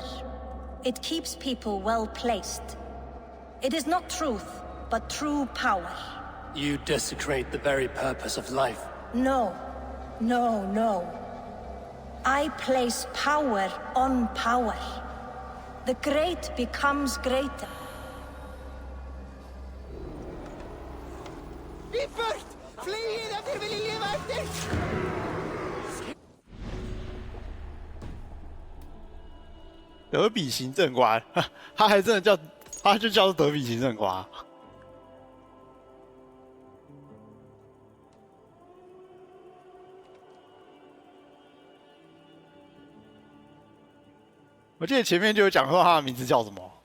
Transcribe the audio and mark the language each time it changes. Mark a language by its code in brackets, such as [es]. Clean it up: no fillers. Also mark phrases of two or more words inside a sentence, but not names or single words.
[en] It keeps people well placed. It is not truth, but true power. You desecrate the very purpose of life. No. No, no. I place power on power. The great becomes greater. [sv] Vi först! Fly innan du vill leva efter! [zh] 德比行政官，他还真的叫，他就叫做德比行政官。我记得前面就有讲说他的名字叫什么。